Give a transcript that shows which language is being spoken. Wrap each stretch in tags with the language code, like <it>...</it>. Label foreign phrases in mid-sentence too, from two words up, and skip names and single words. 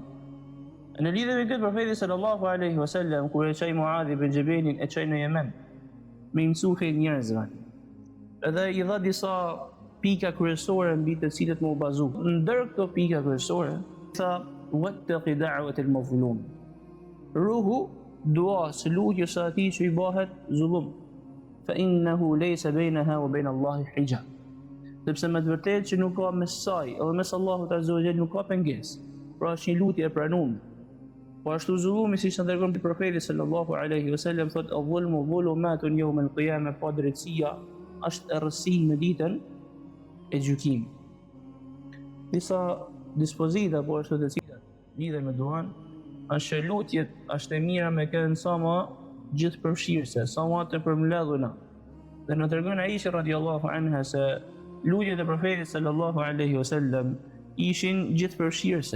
<sq>Në lidhje me këtë profeti</sq> <ar>صلى الله عليه وسلم</ar> <sq>kur e çoi Muadh ibn Jabelin e çoi në Yemen me i mësue njerëzve. Edhe i dha disa pika kryesore mbi të cilët më u bazu. Ndër këto pika kryesore tha</sq> <ar>واتق دعوة المظلوم.</ar> <sq>Ruhu dua së lutjes së atij që i bëhet zullum.</sq> <ar>فإنه ليس بينها وبين الله حجاب.</ar> <sq>Sepse me të vërtetë që nuk ka mes saj edhe mes Allahut</sq> <ar>عز وجل</ar> <sq>nuk ka pengesë. Pra është një lutje e pranuar. Po ashtu zullumi, siç na tregon profeti</sq> <ar>صلى الله عليه وسلم,</ar> <sq>thotë</sq> <ar>الظلم ظلمات يوم القيامة,</ar> <sq>pa drejtësia është errësi në ditën e gjykimit. Disa dispozita po ashtu të cilat lidhen me duan, është që lutjet është e mira me kënë sa më gjithëpërfshirëse, sa më të përmbledhura. Dhe na tregon Aisha</sq> <ar>رضي الله عنها</ar> <sq>se lutjet e profetit</sq> <ar>صلى الله عليه وسلم</ar> <sq>ishin gjithëpërfshirëse.</sq>